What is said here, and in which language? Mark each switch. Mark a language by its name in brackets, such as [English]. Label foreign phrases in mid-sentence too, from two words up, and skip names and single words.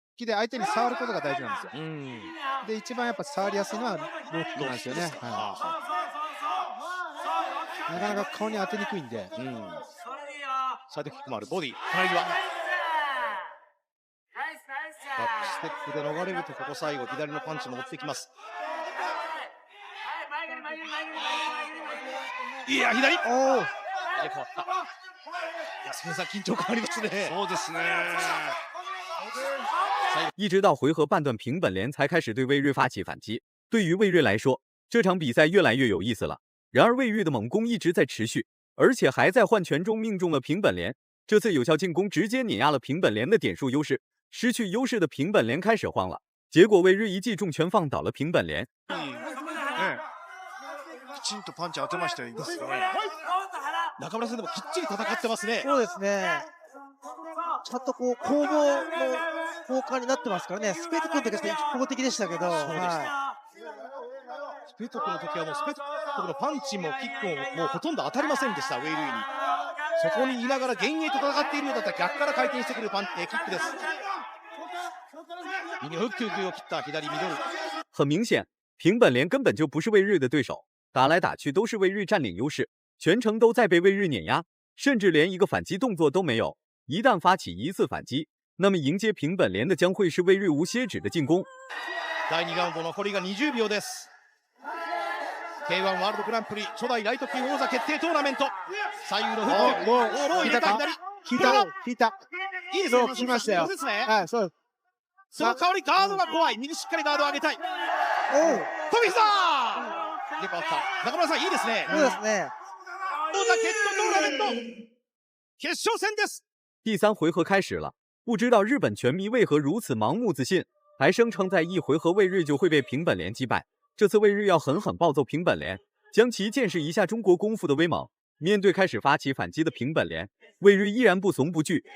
[Japanese] で相手に触ることが大事なんですよ。で一番やっぱ触りやすいのはローキックなんですよね。なかなか顔に当てにくいんで。サイドキックもある、ボディ、隣際。バックステップで逃れると、ここ最後、左のパンチも持ってきます。いや、左おお、変わった。いや、スペンサー緊張感ありますね。そうですね。 [Chinese] 一直到回合半段，平本莲才开始对魏睿发起反击。对于魏睿来说，这场比赛越来越有意思了。然而魏睿的猛攻一直在持续，而且还在换拳中命中了平本莲。这次有效进攻直接碾压了平本莲的点数优势，失去优势的平本莲开始慌了。结果魏睿一记重拳放倒了平本莲。 [Japanese] きちんとパンチ当てましたよ。中村さんでもきっちり戦ってますね。そうですね。ちゃんとこう攻防の交換になってますからね。スペトクの時は一方的でしたけど、スペトクの時はもうスペトクのパンチもキックももうほとんど当たりませんでした、ウェイルイに。そこにいながら幻影と戦っているようだったら逆から回転してくるキックです。右のフックを切った左ミドル。 [Chinese] 很明显，平本莲根本就不是魏睿的对手，打来打去都是魏睿占领优势，全程都在被魏睿碾压，甚至连一个反击动作都没有。一旦发起一次反击，那么迎接平本莲的将会是魏睿无歇止的进攻。 [Japanese] 第2 ラウンド残りが20秒です。K1 ワールドグランプリ初代ライト級王座決定トーナメント。左右のフック、ロー入れた左。引いた。いいですね。聞きましたよ。そうですね。はい、そう。その代わりガードが怖い。右しっかりガードを上げたい。飛び膝。で変わった。中村さんいいですね。そうですね。王座決闘トーナメント決勝戦です。 [Chinese] 第3回合开始了，不知道日本拳迷为何如此盲目自信，还声称在一回合魏睿就会被平本莲击败。这次魏睿要狠狠暴揍平本莲，将其见识一下中国功夫的威猛。面对开始发起反击的平本莲，魏睿依然不怂不惧。